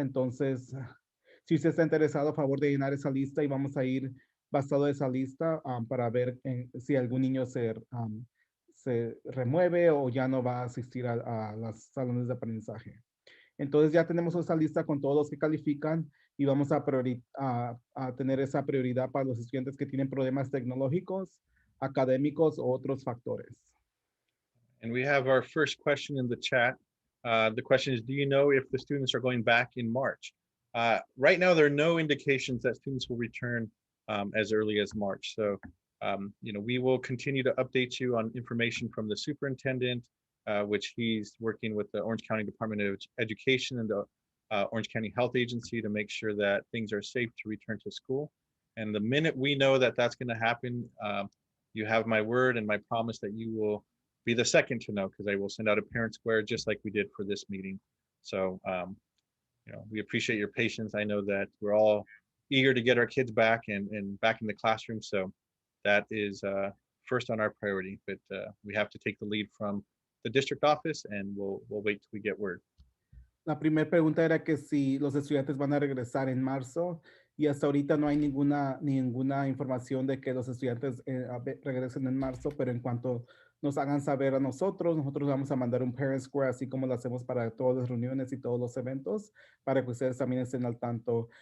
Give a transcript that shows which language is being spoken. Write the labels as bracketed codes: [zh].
[es] Entonces, si usted está interesado, a favor de llenar esa lista y vamos a ir basado en esa lista para ver si algún niño se remueve o ya no va a asistir a los salones de aprendizaje. Entonces ya tenemos esa lista con todos los que califican y vamos a tener esa prioridad para los estudiantes que tienen problemas tecnológicos, académicos o otros factores. [en] And we have our first question in the chat. The question is, do you know if the students are going back in March? Right now, there are no indications that students will return as early as March. So, we will continue to update you on information from the superintendent, which he's working with the Orange County Department of Education and the Orange County Health Agency to make sure that things are safe to return to school. And the minute we know that that's going to happen, you have my word and my promise that you will be the second to know, because I will send out a parent square just like we did for this meeting. So, we appreciate your patience. I know that we're all eager to get our kids back and back in the classroom. So that is first on our priority, but we have to take the lead from the district office, and we'll wait till we get word. [es] La primera pregunta era que si los estudiantes van a regresar en marzo y hasta ahorita no hay ninguna información de que los estudiantes regresen en marzo, pero en cuanto nos hagan saber a nosotros vamos a mandar un parent square, así como lo hacemos para todas las reuniones y todos los eventos, para que ustedes también estén al tanto.